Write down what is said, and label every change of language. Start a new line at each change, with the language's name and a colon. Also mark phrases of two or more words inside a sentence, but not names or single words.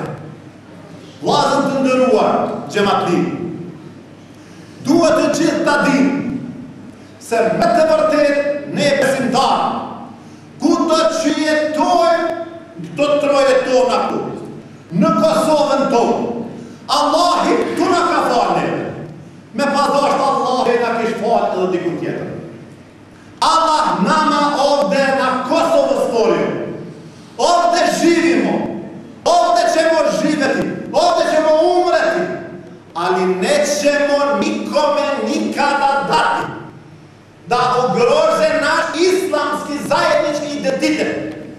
Albanian: Vllazër të nderuar xhamatli, duhet të gjithë ta dinë se me të vërtet ne besimtarë, kudo që jetojmë këto troje tona këtu, në Kosovën tonë, Allahi tu na ka falë neve. Me pasdasht Allahi na kish falë edhe diku tjetër.
Bosnian: Allah nama ovde na Kosovës folju, ovde živimo, ovde ćemo živjeti, ovde ćemo umreti, ali nećemo nikome nikada dati da ugrože naš islamski zajednički identitet.